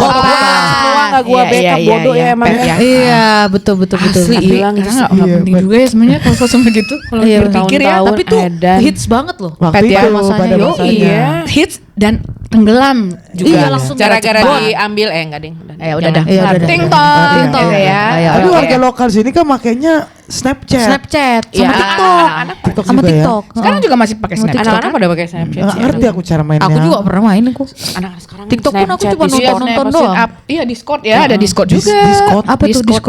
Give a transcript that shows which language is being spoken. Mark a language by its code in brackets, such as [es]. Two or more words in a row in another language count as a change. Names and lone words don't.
[id] Gua semua nggak gue backup bodoh ya emang. Pet ya. Iya, betul. Asli hilang itu. Nggak Iya, penting juga ya sebenarnya kalau sosmed gitu. Kalau Iya, berpikir ya. bertahun-tahun. tapi tuh edan. hits banget loh. Waktu Pet itu ya, masanya. pada Yo, masanya. iya. Hits dan tenggelam juga. Iya, langsung Gara-gara cepat. diambil enggak ding. Udah Iya, dah. udah dah. Ting tong. Ting tong. Ya. Iya, Tapi oke. warga lokal sini kan makainya Snapchat. Snapchat Ya, sama TikTok. TikTok Sama juga ya. TikTok. Sekarang juga masih pakai Snapchat. Anak-anak pada pakai Snapchat Nggak sih. ngerti aku cara mainnya. Aku juga pernah main aku. Anak-anak sekarang TikTok pun aku Snapchat, cuma Discord. nonton doang. Iya Discord ya, ada Discord juga. Discord? Apa tuh Discord?